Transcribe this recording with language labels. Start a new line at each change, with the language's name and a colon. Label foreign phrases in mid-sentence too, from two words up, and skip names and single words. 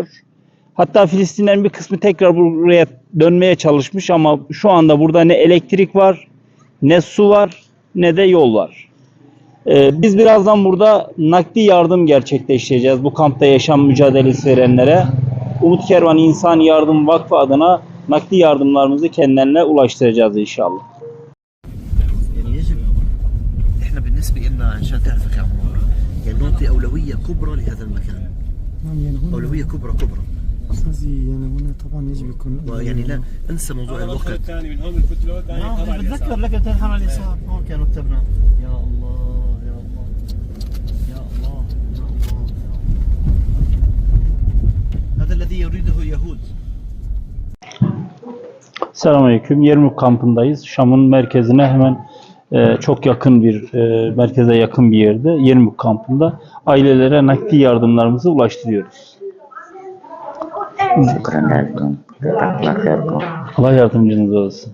Turkish: Hatta Filistinlerin bir kısmı tekrar buraya dönmeye çalışmış ama şu anda burada ne elektrik var, ne su var, ne de yol var. Biz birazdan burada nakdi yardım gerçekleştireceğiz bu kampta yaşam mücadelesi verenlere. Umut Kervan İnsan Yardım Vakfı adına nakdi yardımlarımızı kendilerine ulaştıracağız inşallah.
Arabic: بالنسبة لنا عشان تعرفك يا عمار يعني نعطي أولوية كبرى لهذا المكان. أولوية كبرى قصدي يعني هنا طبعا يجب يكون ويعني لا انسى موضوع الوقت. الثاني من هون الفتلة ثاني على اليسار. بتذكر لك تنحر على اليسار هون كانوا كتبنا يا الله يا الله يا الله يا الله. هذا الذي يريده اليهود.
Turkish: Selamünaleyküm. Yermuk kampındayız. Şam'ın merkezine hemen çok yakın bir merkeze yakın bir yerde Yermuk kampında ailelere nakdi yardımlarımızı ulaştırıyoruz. Allah yardımcınız olsun.